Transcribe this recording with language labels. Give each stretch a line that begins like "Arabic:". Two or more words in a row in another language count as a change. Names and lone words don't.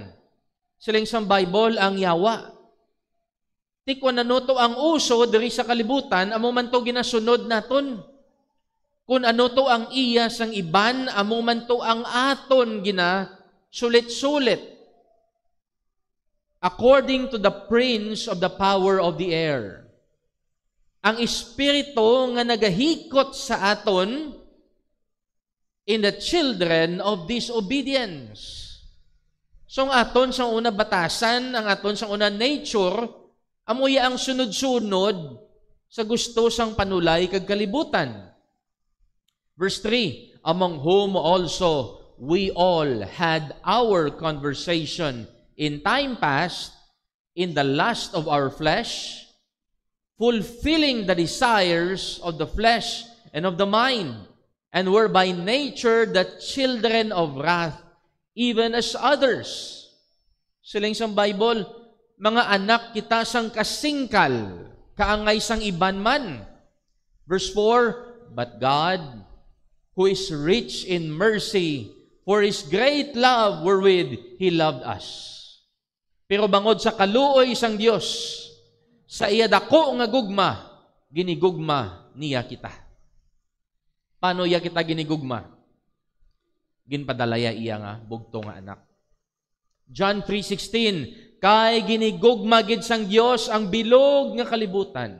Hiligaynon: Siling sang Bible ang yawa. Ti kung ano to ang uso diri sa kalibutan, amo man to ginasunod naton. Kung ano to ang iya sang iban, amo man to ang aton sulit-sulit.
English: According to the prince of the power of the air.
Hiligaynon: Ang espiritu nga nagahikot sa aton
English: in the children of disobedience.
Hiligaynon: So ang aton sa una batasan, ang aton sa una nature, amuya ang sunod-sunod sa gusto sang panulay kag kalibutan.
English: Verse 3, among whom also we all had our conversation in time past in the lust of our flesh, fulfilling the desires of the flesh and of the mind, and were by nature the children of wrath, even as others.
Hiligaynon: Siling sang Bible, mga anak kita sang kasingkal, kaangay sang iban man.
English: Verse 4, but God, who is rich in mercy, For His great love wherewith He loved us.
Hiligaynon: Pero bangod sa kaluoy sang Dios, sa iya dako nga gugma, ginigugma niya kita. Paano iya kita ginigugma? Ginpadalaya iya nga bugto nga anak. John 3:16, kay ginigugma gid sang Dios ang bilog nga kalibutan.